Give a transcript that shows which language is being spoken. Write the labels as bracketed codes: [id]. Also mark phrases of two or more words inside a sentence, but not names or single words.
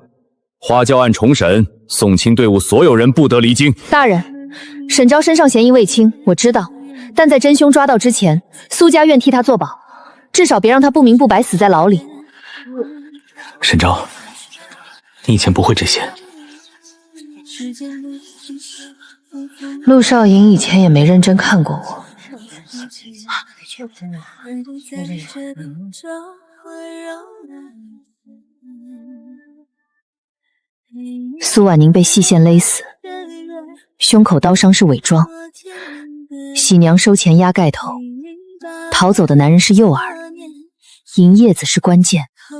[zh] 花轎案重審，送親隊伍所有人不得離京。大人，沈昭身上嫌疑未清，我知道， 但在真凶抓到之前，蘇家願替他作保，至少別讓他不明不白死在牢裡。沈昭，你以前不會這些。陸少隱以前也沒認真看過我。蘇婉寧被細線勒死，胸口刀傷是偽裝，喜娘收錢壓蓋頭，逃走的男人是誘兒，銀葉子是關鍵。